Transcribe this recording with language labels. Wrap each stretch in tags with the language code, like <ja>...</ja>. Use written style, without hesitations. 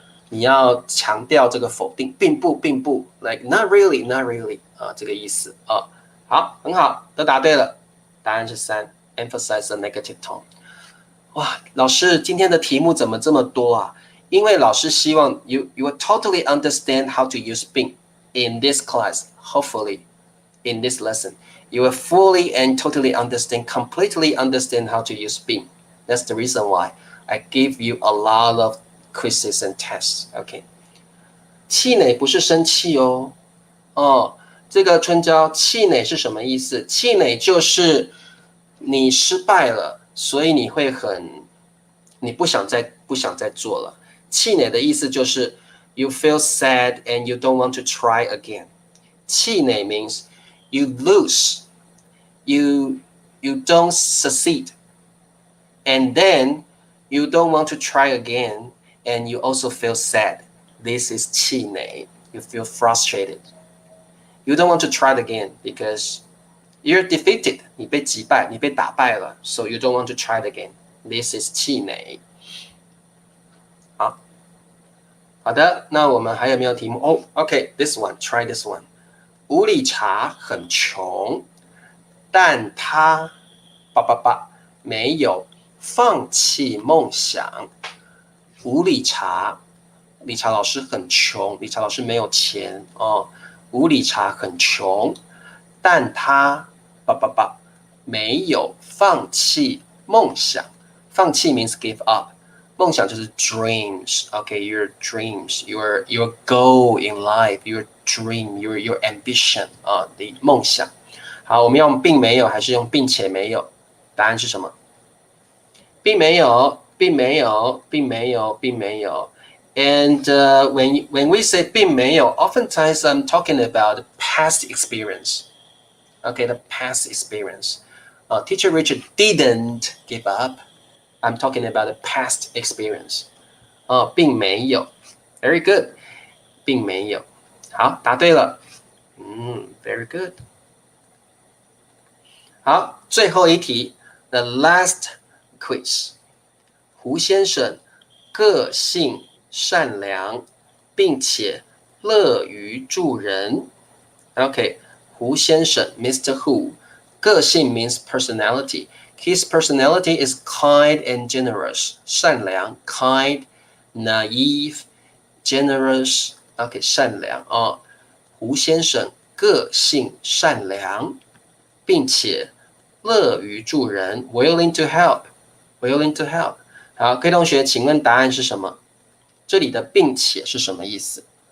<zh>你要强调这个否定，并不 ，</zh> <en>like not really, not really</en> <zh>这个意思啊。好，很好，都答对了。答案是3</zh> <en>，emphasize a negative tone。</en> <zh>哇，老师，今天的题目怎么这么多啊？因为老师希望</zh> <en>you will totally understand how to use 并 in this class. hopefully, in this lesson, you will fully and totally understand, completely understand how to use been. That's the reason why I give you a lot of quizzes and tests.</en> <zh>OK， 气馁不是生气哦。这个春娇，气馁是什么意思？气馁就是你失败了，所以你会你不想再做了。气馁的意思就是</zh> <en>you feel sad and you don't want to try again. 气馁 means you lose, you don't succeed, and then you don't want to try again, and you also feel sad. This is 气馁.You feel frustrated. You don't want to try it again because you're defeated.</en> <zh>你被击败，你被打败了</zh> <en>so you don't want to try it again. This is 气馁。</en> <zh>好的，那我们还有没有题目？</zh> <en>OK, this one, try this one.</en> <zh>无理查很穷，但他没有放弃梦想。无理查，理查老师很穷，理查老师没有钱哦。无理查很穷，但他没有放弃梦想。</zh> <en>放弃 means give up，</en> <zh>梦想就是</zh> <en>dreams。 OK, your dreams, your goal in life, your dream, your ambition</en> <zh>的梦想。好，我们用并没有还是用并且没有？答案是什么？并没有，并没有，并没有，并没有。</zh> <en>And when we say 并没有 oftentimes I'm talking about past experience. Okay, the past experience. Teacher Richard didn't give up. I'm talking about the past experience. 并没有 Very good.</en> <zh>并没有好，答对了</zh> <en>Very good.</en> <zh>好，最后一题</zh> <en>The last quiz.</en> <zh>胡先生个性善良，并且乐于助人。</zh> <en>OK, 胡先生 Mr. Hu, 个性 means personality. His personality is kind and generous. 善良 kind, naive, generous.</en> <zh>OK, 善良胡先生个性善良，并且乐于助人</zh> <en>willing to help, willing to help.</en> <zh>好，各位同学，请问答案是什么？这里的并且是什么意思？</zh>